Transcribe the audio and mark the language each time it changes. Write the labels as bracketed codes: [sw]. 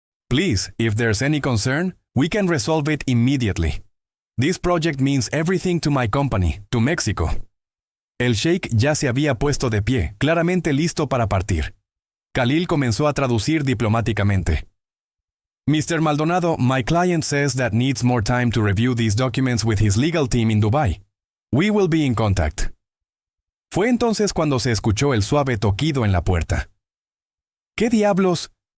[en] Please, if there's any concern, we can resolve it immediately. This project means everything to my company, to Mexico. [es] El sheikh ya se había puesto de pie, claramente listo para partir. Khalil comenzó a traducir diplomáticamente. [en] Mr. Maldonado, my client says that needs more time to review these documents with his legal team in Dubai. We will be in contact. [es] Fue entonces cuando se escuchó el suave toquido en la puerta. ¿Qué diablos?